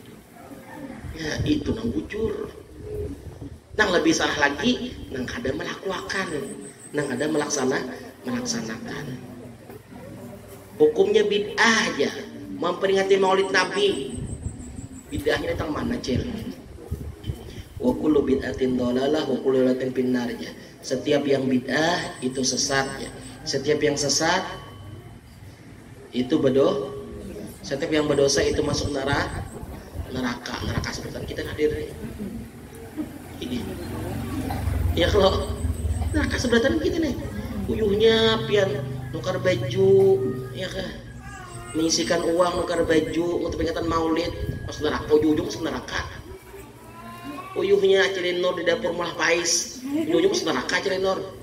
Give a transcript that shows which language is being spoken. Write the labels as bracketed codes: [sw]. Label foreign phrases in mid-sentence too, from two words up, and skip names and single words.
[bjn] Ya itu nang bujur. Nang lebih salah lagi, nang ada melakukan, nang ada melaksanakan. Hukumnya bid'ah aja, memperingati maulid Nabi. Bid'ahnya datang mana cel? [ar] وكل بدعة ضلالة وكل ضلالة في النار ya. [bjn] Setiap yang bid'ah itu sesat ya. Setiap yang sesat itu setiap yang berdosa itu masuk neraka seperti kita hadir ini. Ya kalau neraka seberatan kita nih, uyuhnya pian nukar baju, ya kan, menyisikan uang nukar baju untuk peringatan maulid, masuk neraka, ujung-ujung masuk neraka. Uyuhnya cilin nur di dapur malah pais, ujung-ujung masuk neraka cilin nur.